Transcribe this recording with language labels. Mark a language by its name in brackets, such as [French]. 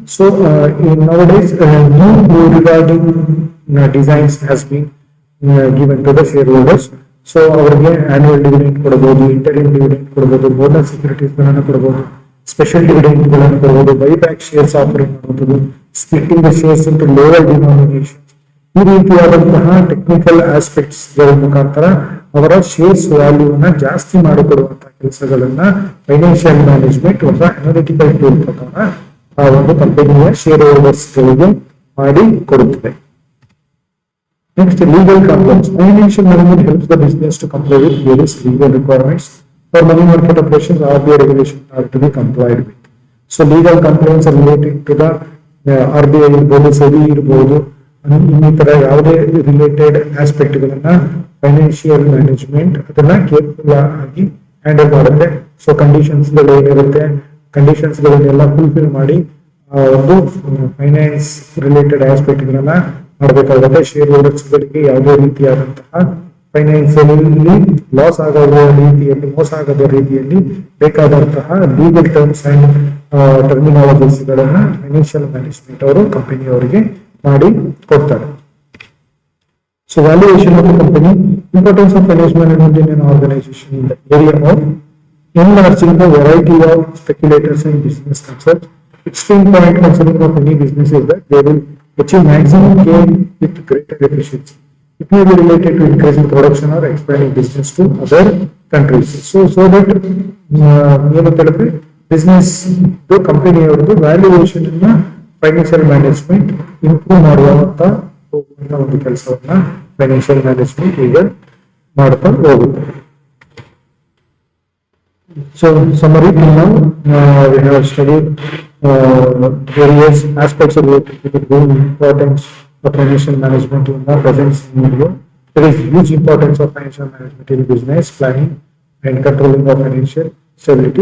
[English] So, nowadays, new rewarding designs has been given to the shareholders. [Kannada] So ಅವರಿಗೆ annual dividend ಕೊಡಬಹುದು, interim dividend ಕೊಡಬಹುದು, bonus securities ಗಳನ್ನು ಕೊಡಬಹುದು, special dividend ಗಳನ್ನು ಕೊಡಬಹುದು, ಬೈಬ್ಯಾಕ್ ಶೇರ್ಸ್ ಆಫರಿಂಗ್ ಮಾಡುವುದು, [English] Splitting the shares into lower denomination. [Kannada] ಈ ರೀತಿಯಾದಂತಹ ಟೆಕ್ನಿಕಲ್ ಆಸ್ಪೆಕ್ಟ್ಸ್ ಗಳ ಮುಖಾಂತರ ಅವರ ಶೇರ್ಸ್ ವ್ಯಾಲ್ಯೂನ ಜಾಸ್ತಿ ಮಾಡಿಕೊಡುವಂತಹ ಕೆಲಸಗಳನ್ನ ಫೈನಾನ್ಷಿಯಲ್ ಮ್ಯಾನೇಜ್ಮೆಂಟ್ ಒಬ್ಬ ಅನಾಲಿಟಿಕಲ್ ಟೂಲ್ ಪ್ರಕಾರ ಆ ಒಂದು ಕಂಪನಿಯ ಶೇರ್ ಹೋಲ್ಡರ್ಸ್ ಗಳಿಗೆ ಮಾಡಿ ಕೊಡುತ್ತದೆ. [English] Next, legal compliance. Financial management helps the business to comply with various legal requirements. For money market operations, RBI regulations are to be complied with. So, legal compliance are related to the RBI [Kannada] irbodu, SEBI irbodu, ಇನ್ನಿತರ ಯಾವುದೇ related aspect ಗಳನ್ನ financial management ಅದನ್ನ careful ಆಗಿ handle ಮಾಡುತ್ತೆ. So conditions ಗಳು ಏನಿರುತ್ತೆ, conditions ಗಳನ್ನೆಲ್ಲ fulfil ಮಾಡಿ ಒಂದು ಫೈನಾನ್ಸ್ ರಿಲೇಟೆಡ್ ಆಸ್ಪೆಕ್ಟ್ ಗಳನ್ನ ಮಾಡಬೇಕಾಗುತ್ತೆ. ಶೇರ್ ಹೋಲ್ಡರ್ಸ್ ಗಳಿಗೆ ಯಾವುದೇ ರೀತಿಯಾದಂತಹ ಫೈನಾನ್ಸಿಯಲಿ ಲಾಸ್ ಆಗದ ರೀತಿಯಲ್ಲಿ, ಮೋಸ ಆಗದ ರೀತಿಯಲ್ಲಿ ಬೇಕಾದಂತಹ [English] legal terms and terminologies [Kannada] ಗಳನ್ನ ಫೈನಾನ್ಷಿಯಲ್ ಮ್ಯಾನೇಜ್ಮೆಂಟ್ ಅವರು ಕಂಪನಿಯವರಿಗೆ ಮಾಡಿ ಕೊಡ್ತಾರೆ. [English] So valuation of the company. Importance of financial management in an organization in the area of enlarging the variety of speculators and business concepts. Extreme point concerning of any business is that they will achieve maximum gain with greater efficiency. It may be related to increasing production or expanding business to other countries. So that [Kannada] ಏನು ತಿಳಿದ್ರೆ business company ಅವರದ್ದು valuation ಅನ್ನ financial management improve ಮಾಡುವಂತ ಒಂದು ಕೆಲಸವನ್ನ financial management ಈಗ ಮಾಡ್ತಾ ಹೋಗುತ್ತೆ. [English] So, summary till now, we have studied various aspects related to the importance of financial management in the present scenario. There is huge importance of financial management in business planning and controlling of financial stability.